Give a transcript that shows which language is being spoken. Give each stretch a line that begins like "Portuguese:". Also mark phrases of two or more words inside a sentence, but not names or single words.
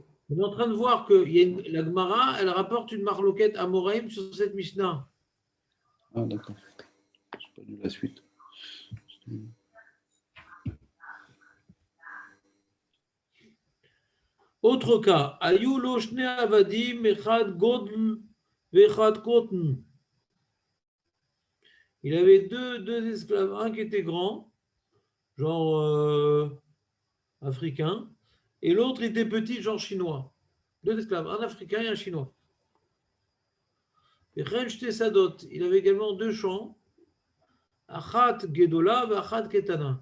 French: On est en train de voir que la Gemara, elle rapporte une
Hebrew: מחלוקת אמוראים
French: sur cette Mishnah. Ah, d'accord. Je n'ai pas lu la suite. Autre cas,
Hebrew: היו לו שני עבדים אחד גדול ואחד קטן.
French: Il avait deux esclaves, un qui était grand, genre africain, et l'autre était petit, genre chinois. Deux esclaves, un africain et un chinois. Et
Hebrew: ושתי שדות,
French: il avait également deux champs,
Hebrew: אחת גדולה
French: et
Hebrew: אחת קטנה.